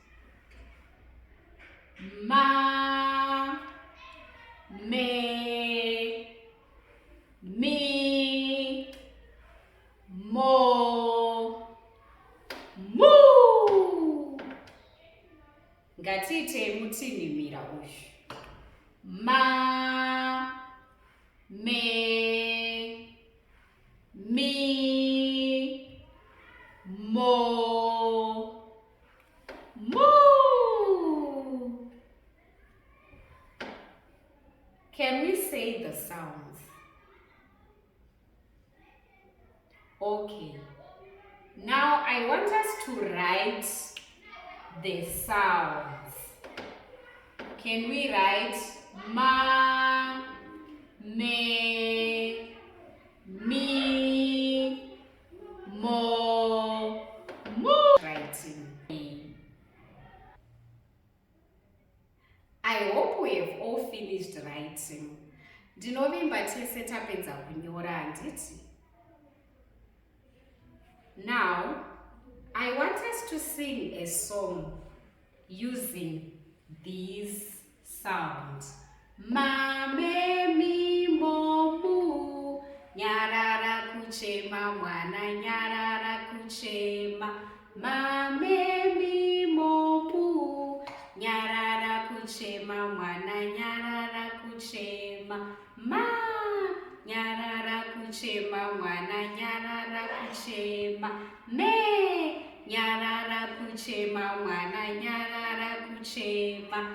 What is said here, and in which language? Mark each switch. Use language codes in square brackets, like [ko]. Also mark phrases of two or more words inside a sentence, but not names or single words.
[sn] Ma, me, mi, mo, mu. Ngatiite mutinhimira uyu. Ma, me, mi, mo, mu. [en] Can we say the sounds? Okay. Now I want us to write the sounds. Can we write ma, me, mi, mo, mu? Writing. I hope we have all finished writing. [sn] Ndinovimba tese tapedza kunyora handiti? [en] Now, I want us to sing a song using these sounds. Ma, me, mi, mo, mu. [sn] Nyarara kuchema mwana, nyarara kuchema. Ma, me, mi, mo, mu. Nyarara kuchema mwana, nyarara kuchema. Ma, nyarara kuchema mwana, nyarara kuchema. Me, nyarara kuchema mwana, nyarara kuchema.